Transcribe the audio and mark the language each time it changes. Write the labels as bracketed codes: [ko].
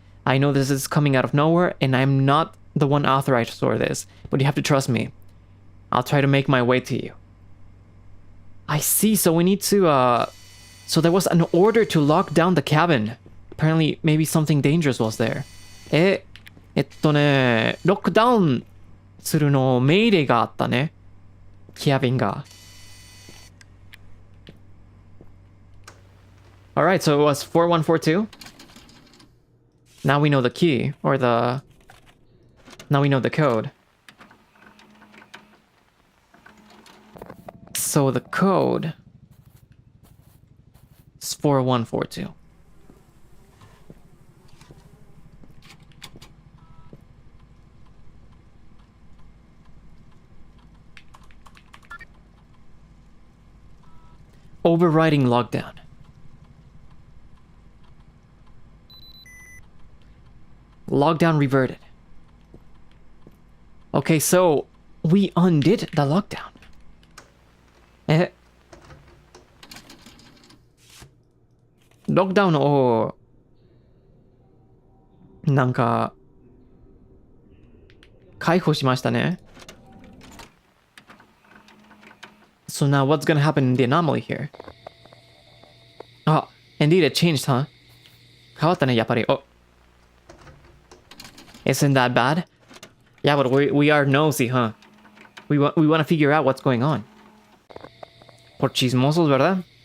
[en] I know this is coming out of nowhere, and I'm not the one authorized to store this, but you have to trust me. I'll try to make my way to you. I see, so we need to, so there was an order to lock down the cabin. Apparently, maybe something dangerous was there. [ja] ロックダウンするの命令があったね。キャビンが。 [en] Alright, so it was 4142. Now we know the key, or the... Now we know the code. So the code is 4142. Overriding lockdown. Lockdown reverted. Okay, so we undid the lockdown. [ja] Lockdown をなんか解放しましたね。 [en] So now what's gonna happen in the anomaly here? Oh, indeed it changed, huh? [ja] 変わったね、やっぱり。 [en] Oh. Isn't that bad? Yeah, but we are nosy, huh? We want to figure out what's going on. [es] Por chismosos, ¿verdad?